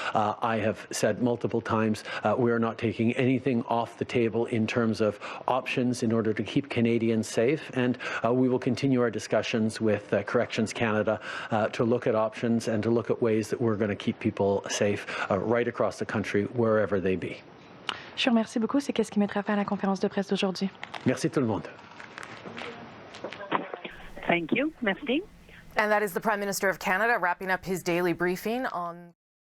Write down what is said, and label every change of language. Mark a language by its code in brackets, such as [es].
[en] I have said multiple times we are not taking anything off the table in terms of options in order to keep Canadians safe, and we will continue our discussions with Corrections Canada to look at options and to look at ways that we're going to keep people safe right across the country, wherever they be. [fr] Je vous remercie beaucoup. C'est qu'est-ce qui mettra fin à la conférence de presse d'aujourd'hui. Merci tout le monde. [en] Thank you. [fr] Merci. [en] And that is the Prime Minister of Canada wrapping up his daily briefing on